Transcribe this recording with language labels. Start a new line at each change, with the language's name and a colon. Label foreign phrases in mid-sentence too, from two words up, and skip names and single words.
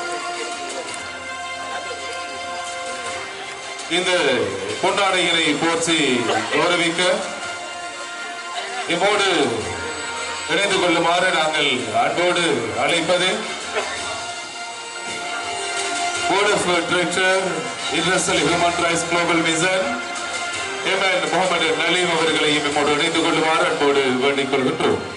Tamil: இந்த பொன்னாடையினை போர்த்தி கௌரவிக்க இம்மோடு இணைந்து கொள்ளுமாறு நாங்கள் அன்போடு அழைப்பது Board of Director International Human Rights Global Mission எம்என் முகமது நலீம் அவர்களையும் இம்மோடு இணைந்து கொள்ளுமாறு அன்போடு வேண்டிக் கொள்கின்றோம்.